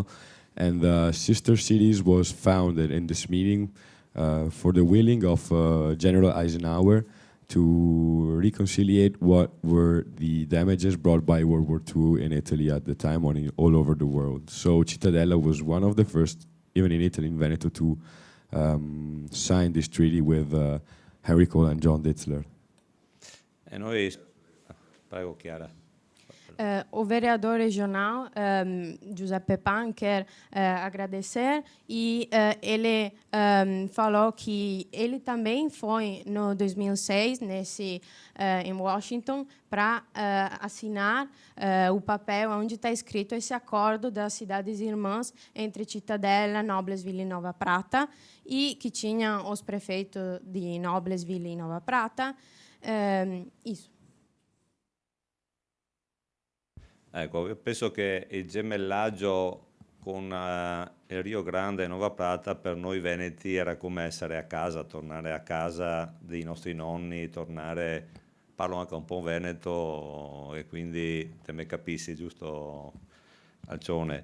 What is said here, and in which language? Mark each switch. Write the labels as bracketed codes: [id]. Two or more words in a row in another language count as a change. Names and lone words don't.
[en] And Sister Cities was founded in this meeting for the willing of General Eisenhower to reconciliate what were the damages brought by World War II in Italy at the time all over the world. So Cittadella was one of the first, even in Italy, in Veneto, to sign this treaty with Henry Cole and John Ditzler. [it] E noi Prego Chiara. [pt] O vereador regional Giuseppe Pan quer agradecer e ele falou que ele também foi no 2006 em Washington para assinar o papel onde está escrito esse acordo das cidades irmãs entre Cittadella, Noblesville e Nova Prata, e que tinha os prefeitos de Noblesville e Nova Prata. Isso. [it] Ecco, io penso che il gemellaggio con il Rio Grande e Nova Prata per noi veneti era come essere a casa, tornare a casa dei nostri nonni, parlo anche un po' veneto e quindi [vec] te me capissi, [it] giusto Alcione?